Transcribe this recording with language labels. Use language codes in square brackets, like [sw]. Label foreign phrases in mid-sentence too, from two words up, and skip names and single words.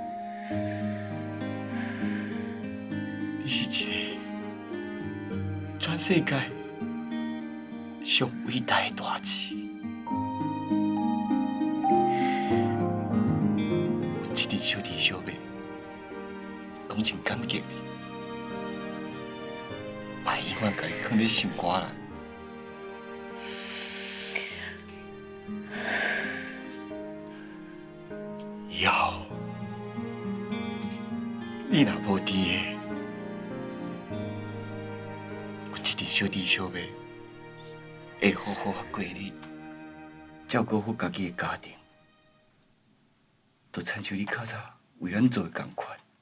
[nan] 你是一个全世界上伟大的大姐。阮这阵小弟小妹拢真感激你，嘛永远甲你放在心肝啦。以后，你若无伫的，阮这阵小弟小妹会好好啊过日，照顾好家己的家庭，就亲像你较早为咱做的同款。